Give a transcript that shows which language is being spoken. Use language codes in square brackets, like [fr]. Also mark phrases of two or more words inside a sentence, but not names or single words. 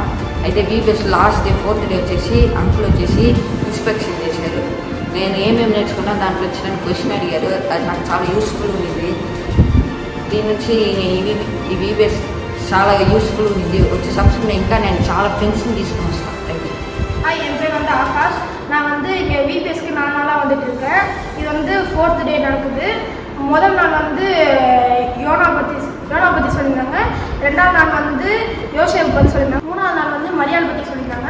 [te] అయితే వీబీఎస్ [en] last day 4th day [te] వచ్చేసి అంకుల్ వచ్చేసి ఇన్స్పెక్షన్ చేశారు. నేను ఏమేమి నేర్చుకున్నా దాంట్లో వచ్చిన క్వశ్చన్ అడిగారు. అది నాకు చాలా యూస్ఫుల్ ఉంది. దీని నుంచి ఈ వీబీఎస్ చాలా யூஸ்ஃபுல் ఉంది. వచ్చే సంవత్సరం ఇంకా నేను చాలా ఫ్రెండ్స్ని తీసుకొని వస్తాను. [ta] ஹாய், என் பேர் வந்து ஆகாஷ். நான் வந்து இங்கே விபிஎஸ்க்கு 4 நாளாக வந்துட்டு இருக்கேன். இது வந்து [en] 4th day [ta] நடக்குது. முதல் நாள் வந்து யோனா பற்றி சொல்லியிருந்தாங்க. 2ஆவது நாள் வந்து யோசேப் பற்றி சொல்லியிருந்தாங்க. 3ஆவது நாள் வந்து மரியாள் பற்றி சொல்லியிருந்தாங்க.